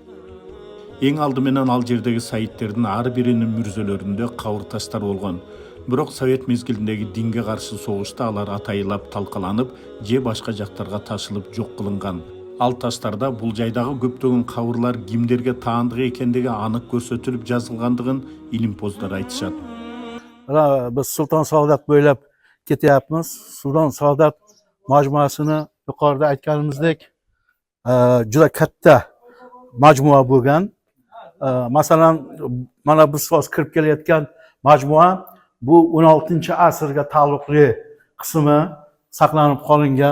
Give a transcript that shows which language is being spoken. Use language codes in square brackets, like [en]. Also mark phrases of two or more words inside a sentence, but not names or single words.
[ky] Эң алды менен ал жердеги Saidlerдің ар биринин мүрзөлөрүндө кабыр таштар болгон. Бирок Совет мезгилиндеги динге каршы согушта алар атайылап талкаланып, же башка жактарга ташылып жок кылынган. Ал таштарда бул жайдагы көптөгөн кабырлар кимдерге таандык экендиги анык көрсөтүлүп жазылгандыгын илимпоздар айтышат. [uz] Biz Sultan Sadat bo'ylab ketyapmiz. Sultan Sadat majmuasini yuqorida aytganimizdek juda katta majmua bo'lgan. Masalan, mana biz hozir kirib kelayotgan majmua bu 16-asrga taalluqli qismi saqlanib qolingan.